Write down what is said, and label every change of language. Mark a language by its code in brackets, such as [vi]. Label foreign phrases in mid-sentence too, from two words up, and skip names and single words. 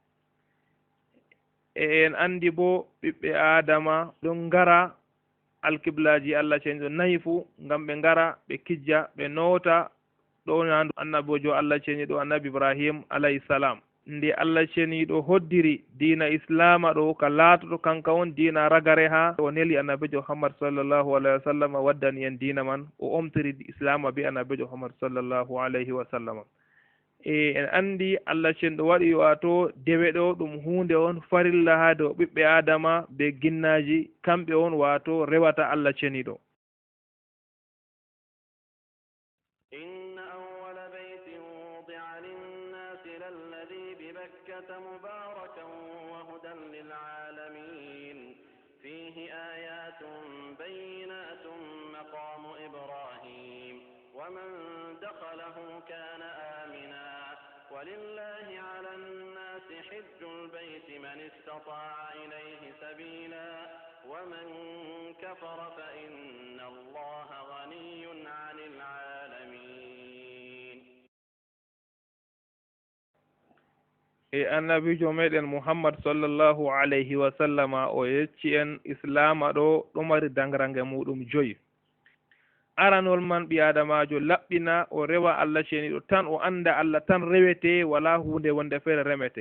[ff] e en andi bo ɓiɓɓe adama ɗon ngara alkiblaji Allah cenɗo nayi fuu ngam ɓe ngara ɓe kijja ɓe noota ɗo nandu annabijo Allah ceniɗo annabi Ibrahim [ar] عليه السلام [ff] nde Allah ceniɗo hoddiri diina islama ɗo ka laatoto kanka on diina ragare ha o neli annabijo Muhammad [ar] صلى الله عليه وسلم [ff] waddani en diina man o omtiri islama be annabijo Muhammad [ar] صلى الله عليه وسلم. [ff] e en andi Allah cenɗo waɗi wato dewe ɗo ɗum hunde on farilla ha dow ɓiɓɓe adama be ginnaji kamɓe on wato rewata Allah ceniɗo. [ar] مباركا وهدى للعالمين فيه آيات بينات مقام إبراهيم ومن دخله كان آمنا ولله على الناس حج البيت من استطاع إليه سبيلا ومن كفر فإن الله غني عن العالمين. [ff] e annabijo meɗen Muhammad [ar] صلى الله عليه وسلم [ff] o yecci en islama ɗo ɗo mari dangrange muɗum joyi. aranol man ɓi adamajo laɓɓina o rewa Allah ceniɗo tan o anda Allah tan rewete wala hunde wonde feere remete.